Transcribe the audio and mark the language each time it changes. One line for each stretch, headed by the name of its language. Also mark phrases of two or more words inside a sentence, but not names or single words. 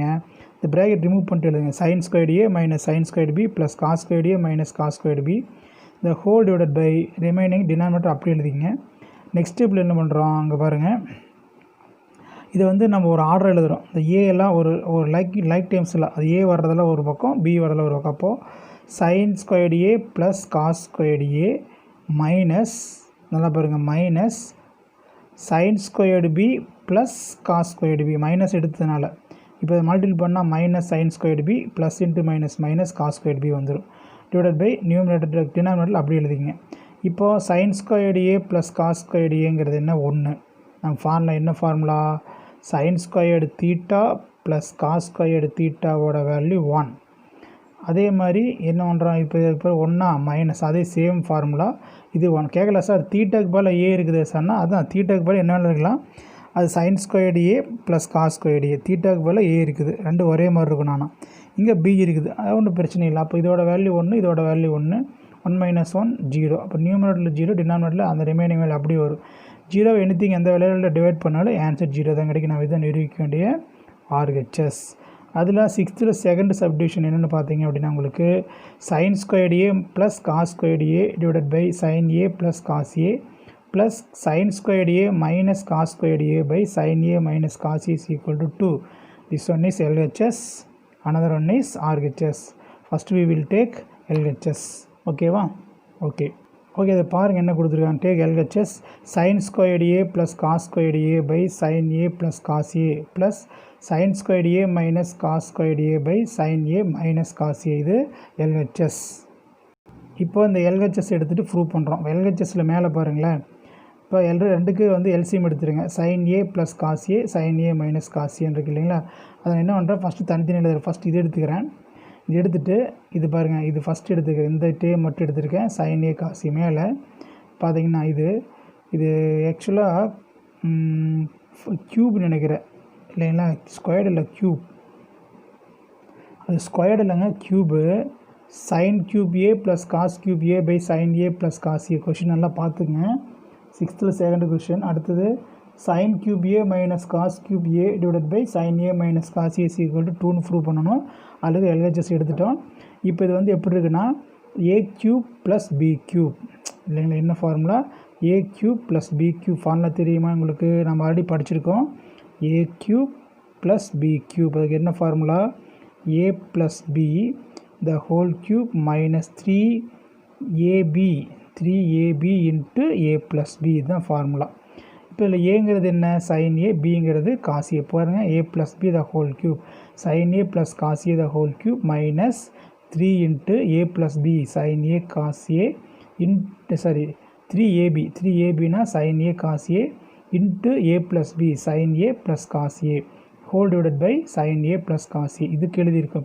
English: இந்த bracket remove
Tamil: பண்ணிட்டு எழுதுங்க.
English: sine squared A minus sine squared B plus cos squared A minus cos squared B இந்த whole divided by remaining denominator
Tamil: அப்படி எழுதிங்க.
English: next step
Tamil: என்ன பண்ணுறோம்? அங்கே பாருங்கள். இதை வந்து நம்ம ஒரு ஆர்டர் எழுதுகிறோம். இந்த ஏ எல்லாம் ஒரு
English: like times
Tamil: அது ஏ வர்றதெல்லாம் ஒரு பக்கம், பி வர்றதில் ஒரு பக்கம்.
English: அப்போது sine squared A plus cos squared A minus,
Tamil: நல்லா பாருங்கள்,
English: minus sine squared B plus cos squared B. மைனஸ்
Tamil: எடுத்ததுனால இப்போ
English: மல்டிபிள் பண்ணால் minus sine squared B plus into minus minus cos squared B வந்துடும். divided by numerator denominator
Tamil: அப்படி எழுதிங்க.
English: இப்போது sine squared A plus cos squared A என்ன? 1.
Tamil: நம்ம ஃபார்முலா என்ன ஃபார்முலா?
English: sine squared theta plus cos squared theta value 1.
Tamil: அதே மாதிரி என்ன பண்ணுறோம்? இப்போ 1 மைனஸ் அதே
English: same formula.
Tamil: இது 1 கேட்கல சார், தீட்டாக்கு பதில் A இருக்குது சார்னா அதுதான் தீட்டாக்கு பதில் என்ன இருக்கலாம்?
English: அது sine squared A plus cos squared A.
Tamil: தீட்டாக்கு பதில் A இருக்குது, ரெண்டு ஒரே மாதிரி இருக்கும். நானும் இங்கே B இருக்குது, அது ஒன்றும் பிரச்சனை இல்லை. அப்போ இதோட வேல்யூ 1, இதோட வேல்யூ 1, 1 மைனஸ் 1 0. அப்போ நியூமரேட்டரில் 0, டினாமினேட்டரில் அந்த
English: remaining value
Tamil: அப்படியே வரும். 0 எனிதிங் எந்த வேலையில் டிவைட் பண்ணாலும் ஆன்சர் 0 தான் கிடைக்கும். நம்ம இதை நிரூபிக்க வேண்டிய
English: RHS. அதில் 6th second subdivision
Tamil: என்னென்னு பார்த்தீங்க அப்படின்னா உங்களுக்கு
English: sine squared A plus cos squared A divided by sine A plus cos A plus sine squared A minus cos squared A by sine A minus cos A is equal to 2. This one is LHS, another one is RHS. First we will take LHS. ஓகேவா?
Tamil: ஓகே இதை பாருங்கள் என்ன கொடுத்துருக்காங்க.
English: take LHS sin squared a + cos squared a / sin a + cos a + sin squared a - cos squared a / sin a - cos a.
Tamil: இது எல்ஹெச்எஸ். இப்போ இந்த எல்ஹெச்எஸ் எடுத்துகிட்டு ப்ரூவ் பண்ணுறோம். எல்ஹெச்எஸில் மேலே பாருங்களேன். இப்போ ரெண்டுக்கு வந்து எல்சிஎம் எடுத்துருங்க.
English: sin a + cos a sin a - cos a
Tamil: இருக்கு இல்லைங்களா. அதை என்ன பண்ணுறேன், ஃபஸ்ட்டு தனித்தனி எழுதுறேன். ஃபஸ்ட்டு இது எடுத்துக்கிறேன். இது எடுத்துகிட்டு இது பாருங்கள், இது ஃபஸ்ட்டு எடுத்துக்கிறேன். இந்த டே மட்டும் எடுத்துருக்கேன்.
English: sin a cos a
Tamil: மேலே பார்த்தீங்கன்னா இது ஆக்சுவலாக க்யூப் நினைக்கிறேன் இல்லைங்களா. ஸ்கொயர்டு இல்லை, க்யூப். அது ஸ்கொயர்டு இல்லைங்க, க்யூபு.
English: sin cube a + cos cube a / sin a + cos a. கொஷின்
Tamil: நல்லா பார்த்துங்க.
English: 6th second question. அடுத்தது sin cube a - cos cube a / sin a - cos a = 2ன்னு ப்ரூவ் பண்ணணும்.
Tamil: அல்லது எல்ஹெச்எஸ் எடுத்துட்டோம். இப்போ இது வந்து எப்படி இருக்குன்னா a³ + b³ இல்லைங்களா. என்ன ஃபார்முலா, a³ + b³ ஃபார்முலா தெரியுமா உங்களுக்கு? நம்ம ஆல்ரெடி படிச்சிருக்கோம். a³ + b³. அதுக்கு என்ன ஃபார்முலா,
English: a + b the whole cube - 3ab into a + b. இதுதான் ஃபார்முலா.
Tamil: இப்போ இதில் ஏங்கிறது என்ன,
English: sin a, பிங்கிறது cos a. பாருங்கள், a + b the whole cube sin a + cos a the whole cube - 3 into a + b sin a cos a 3ab sin a cos a into a + b sin a + cos a whole / sin a + cos a.
Tamil: இதுக்கு எழுதியிருக்கோம்.